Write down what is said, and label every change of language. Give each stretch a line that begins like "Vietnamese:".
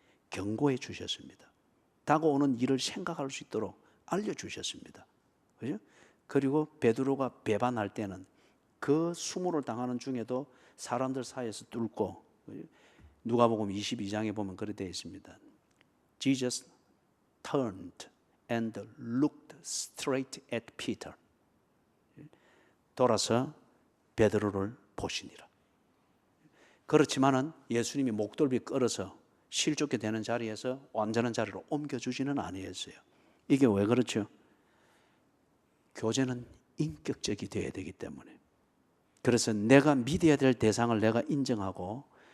Korean: 경고해 주셨습니다. 다가오는 일을 생각할 수 있도록 알려주셨습니다. 그죠? 그리고 베드로가 배반할 때는 그 수모를 당하는 중에도 사람들 사이에서 뚫고, 누가복음 22장에 보면 그렇게 되어 있습니다.
English: Jesus turned and looked straight at Peter.
Korean: 돌아서 베드로를 보시니라. 그렇지만은 예수님이 목돌비 끌어서 실족게 되는 자리에서 완전한 자리로 옮겨주지는 아니했어요. 이게 왜 그렇죠? 교제는 인격적이 되어야 되기 때문에. 그래서 내가 믿어야 될 대상을 내가 인정하고